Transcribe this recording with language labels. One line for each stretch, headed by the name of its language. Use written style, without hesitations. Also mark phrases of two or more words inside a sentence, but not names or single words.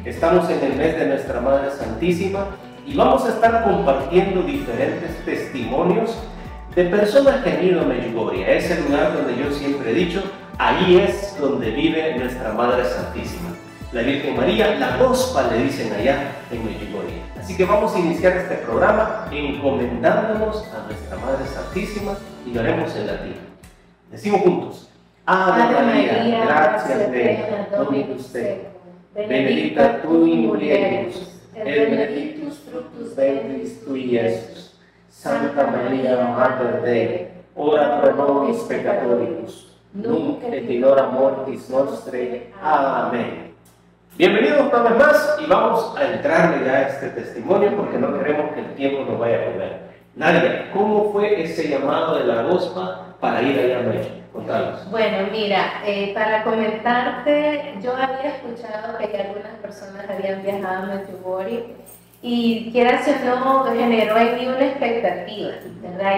Spanish: Estamos en el mes de Nuestra Madre Santísima y vamos a estar compartiendo diferentes testimonios de personas que han ido a Medjugorje, ese lugar donde yo siempre he dicho, ahí es donde vive Nuestra Madre Santísima. La Virgen María, la Gospa le dicen allá en Medjugorje. Así que vamos a iniciar este programa encomendándonos a Nuestra Madre Santísima y lo haremos en latín. Decimos juntos:
Latin: Ave María, gracias plena, Dominus tecum, benedicta tu in mulieribus, et benedictus fructus ventris tui, Iesus. Santa María, Mater Dei, ora pro nobis peccatoribus, nunc et in hora mortis nostrae.
Spanish: Amén. Bienvenidos una vez más y vamos a entrarle ya a este testimonio porque no queremos que el tiempo nos vaya a comer. Nadia, ¿cómo fue ese llamado de la Gospa para ir allá a Medjugorje? Contanos. Bueno, mira, para comentarte, yo había escuchado que algunas personas habían viajado a Medjugorje y quieras o no, generó en mí una expectativa, ¿verdad?